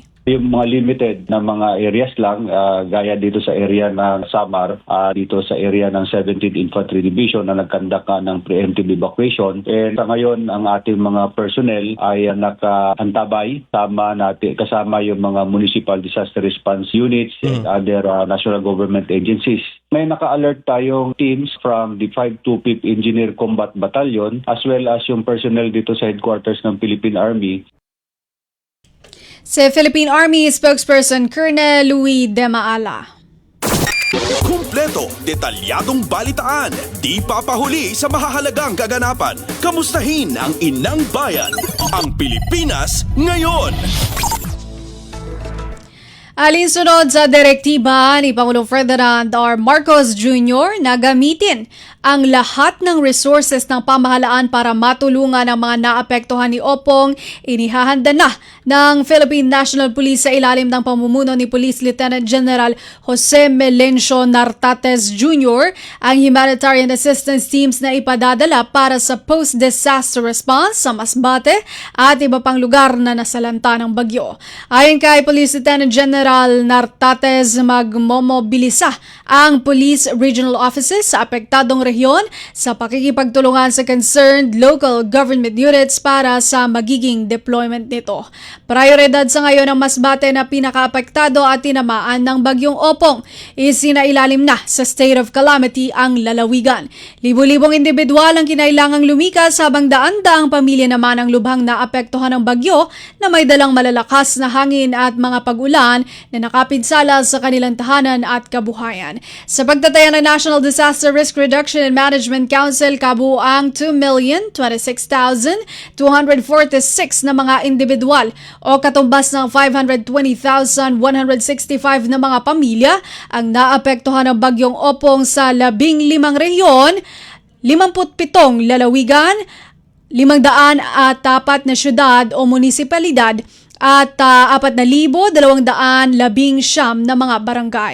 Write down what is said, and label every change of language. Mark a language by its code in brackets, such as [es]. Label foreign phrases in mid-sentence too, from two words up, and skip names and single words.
[tl] Yung mga limited na mga areas lang, gaya dito sa area ng Samar, dito sa area ng 17th Infantry Division na nagkandak ng [en] preemptive evacuation. [tl] And sa ngayon, ang ating mga personnel ay nakaantabay kasama yung mga [en] municipal disaster response units and other national government agencies. [tl] May naka-alert tayong [en] teams from the 525th Engineer Combat Battalion as well as [tl] yung personnel dito sa headquarters ng Philippine Army. Si Philippine Army spokesperson Colonel Louis de Maala. Kumpleto, detalyadong balitaan, di papahuli sa mahahalagang kaganapan. Kamustahin ang inang bayan, ang Pilipinas ngayon. Alinsunod sa direktiba ni Pangulong Ferdinand R. Marcos Jr. na gamitin ang lahat ng resources ng pamahalaan para matulungan ang mga naapektuhan ni Opong, inihahanda na ng Philippine National Police sa ilalim ng pamumuno ni Police Lieutenant General Jose Melencio Nartates Jr. ang [en] humanitarian assistance teams [tl] na ipadadala para sa [en] post-disaster response [tl] sa Masbate at iba pang lugar na nasalanta ng bagyo. Ayon kay Police Lieutenant General Nartates, magmomobilisa ang [en] police regional offices [tl] sa apektadong rehiyon sa pakikipagtulungan sa [en] concerned local government units [tl] para sa magiging deployment nito. Prioridad sa ngayon ng Masbate na pinakaapektado at tinamaan ng bagyong Opong. Isinailalim na sa [en] state of calamity [tl] ang lalawigan. Libu-libong individual ang kinailangang lumikas habang daan-daang pamilya naman ang lubhang naapektuhan ng bagyo na may dalang malalakas na hangin at mga pag-ulan na nakapinsala sa kanilang tahanan at kabuhayan. Sa pagtataya ng National Disaster Risk Reduction and Management Council, kabuuang 2,026,246 na mga individual o katumbas ng 520,165 na mga pamilya ang naapektuhan ng bagyong Opong sa 15 rehiyon 57 lalawigan, 504 na syudad o munisipalidad at 4,219 na mga barangay.